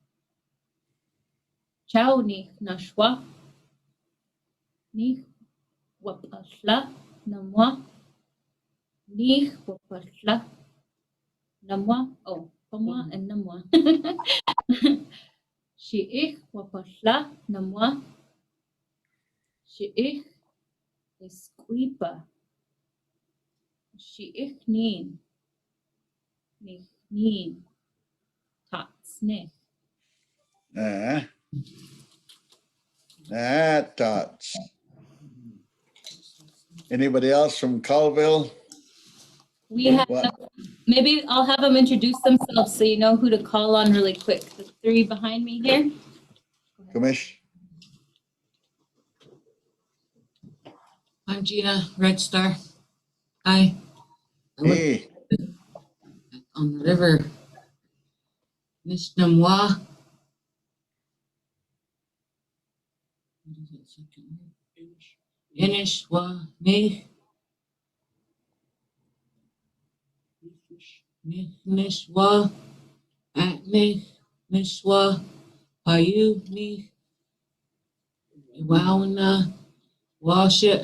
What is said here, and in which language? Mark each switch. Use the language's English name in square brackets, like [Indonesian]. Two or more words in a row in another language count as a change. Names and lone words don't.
[Yakama] Chao níix níix wapasla namwa. Níix wapasla namwa. [English] Oh, pamwa and namwa. [Yakama] Šɨʼíx wapasla namwa. Šɨʼíx ɨskʷípa. Šɨʼíx níin atniix. Tots. [English] Anybody else from Colville? We have, maybe I'll have them introduce themselves so you know who to call on really quick. The three behind me here. Kamish. I'm Gina, Red Star. I Hey. On the river. Míšnam. What is that second word? [Yakama] Ínaš. Níix. Níix. Atniix. Páyu. iwáwina. Wáašat.